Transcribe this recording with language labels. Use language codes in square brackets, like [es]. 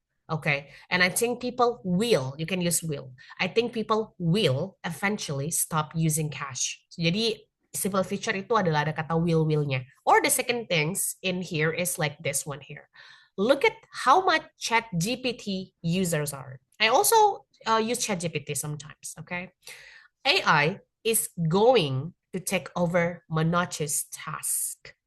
[en] Okay, and I think people will, you can use will. I think people will eventually stop using cash. [id] Jadi simple feature itu adalah ada kata will-willnya. [en] Or the second things in here is like this one here. Look at how much ChatGPT users are. I also use ChatGPT sometimes, okay? AI is going to take over monotonous task.